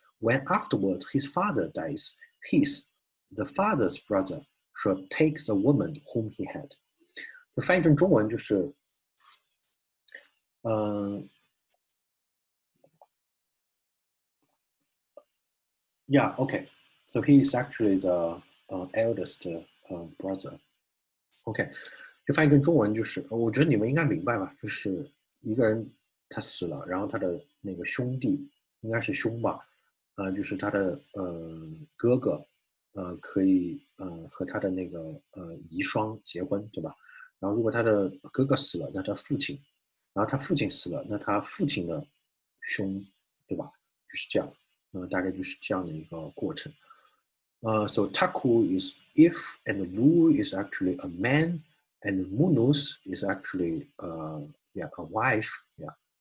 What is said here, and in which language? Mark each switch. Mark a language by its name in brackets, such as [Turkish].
[English] When afterwards his father dies, the father's brother shall take the woman whom he had. [Chinese] 翻译成中文就是， [English] yeah, okay. So he is actually the eldest brother. [Chinese] OK，就翻译成中文就是，我觉得你们应该明白吧，就是一个人他死了，然后他的那个兄弟应该是兄吧，就是他的哥哥，可以和他的那个遗孀结婚，对吧？然后如果他的哥哥死了，那他父亲，然后他父亲死了，那他父亲的兄，对吧？就是这样，大概就是这样的一个过程。 [English] So Taku is if, and Lu is actually a man, and Munus is actually a wife. Yeah.